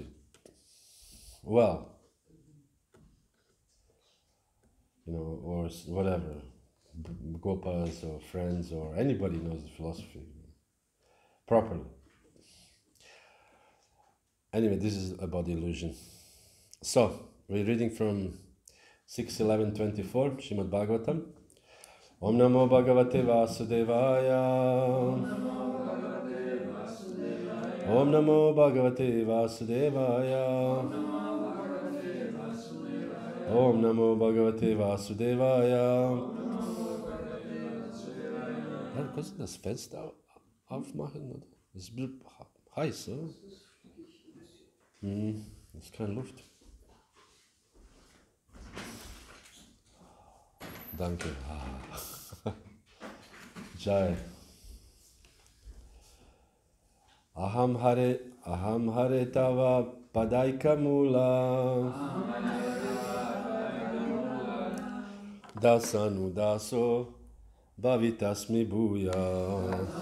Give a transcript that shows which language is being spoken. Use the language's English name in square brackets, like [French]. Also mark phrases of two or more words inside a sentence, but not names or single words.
[English] Well, or whatever, Gopas or friends or anybody knows the philosophy properly. Anyway, this is about the illusion. So, we're reading from 6.11.24, Srimad Bhagavatam. [Sanskrit] Om Namo Bhagavate Vasudevaya. Om Namo Bhagavate Vasudevaya. Om Namo Bhagavate Vasudevaya. [German] Ja, kannst du das Fenster aufmachen? Oder? Das ist ein bisschen heiß, oder? Das ist keine Luft. Danke. [Sanskrit] Jaya. Aham hare tava padaika mula. Dasanu daso bhavitasmi bhuya.